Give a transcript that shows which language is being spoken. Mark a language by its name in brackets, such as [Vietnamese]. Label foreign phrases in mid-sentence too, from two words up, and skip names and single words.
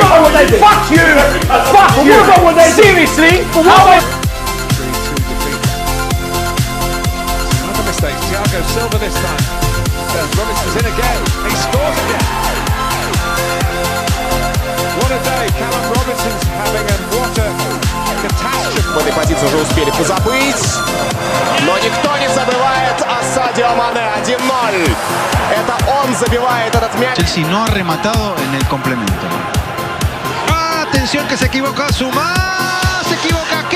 [English] Fuck you! Fuck you! Seriously? How Another mistake. Thiago Silva this time. Robinson's in again. He scores again. What a day Callum Robinson's having, and what a catastrophe. [Russian] В этой позиции уже успели позабыть, но никто не забывает о Садио Мане. 1-0. Это он забивает этот мяч. [Spanish] Chelsea no ha rematado en el complemento. Atención que se equivoca Zuma, se equivocó.